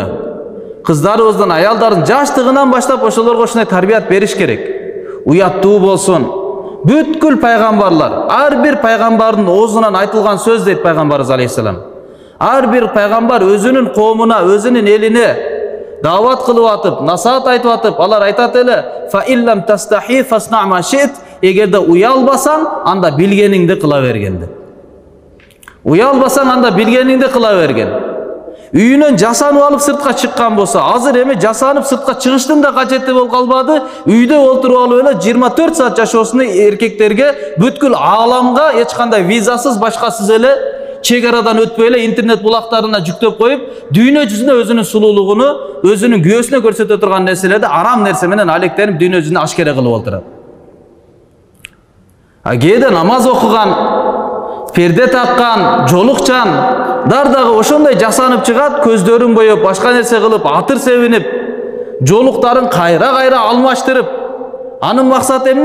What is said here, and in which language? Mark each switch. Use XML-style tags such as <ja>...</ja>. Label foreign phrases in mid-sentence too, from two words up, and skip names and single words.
<ky>Кыздарыбыздан, аялдардын жаштыгынан баштап ошолорго ушундай тарбият бериш керек. Уяттуу болсун. Бүткүл пайгамбарлар, ар бир пайгамбардын оозунан айтылган сөз дейт пайгамбарыбыз алейхисалам. Ар бир пайгамбар өзүнүн коомуна, өзүнүн элине дават кылып атып, насаат айтып атып, алар айтат эле:</ky> <ar>"فإن لم تستح فاصنع ما شئت",</ar> <ky>эгерде уялбасаң, анда билгениңди кыла бергенди. Уялбасаң, анда билгениңди кыла берген. Үйүнөн жасанып алып сыртка чыккан болсо, азыр эми жасанып сыртка чыгыштын да кажети болуп калбады. Үйдө олтуруп алып эле 24 саат жашоосуну эркектерге бүткүл ааламга эч кандай визасыз, башкасыз эле çegaradan ötpөй эле интернет булактарына жүктөп коюп, дүйнө жүзүнө өзүнүн сулуулугуну, өзүнүн күйөөсүнө көрсөтө турган нерселерди арам нерсе менен алектенип дүйнө жүзүнө ашкере кылып отурат. Кээде намаз окуган, перде таккан, жолукчан дагы ошондой жасанып чыгат, көздөрүн боёп, башка нерсе кылып, атыр себинип, жолуктарын кайра алмаштырып, анын максаты эмне?</ky>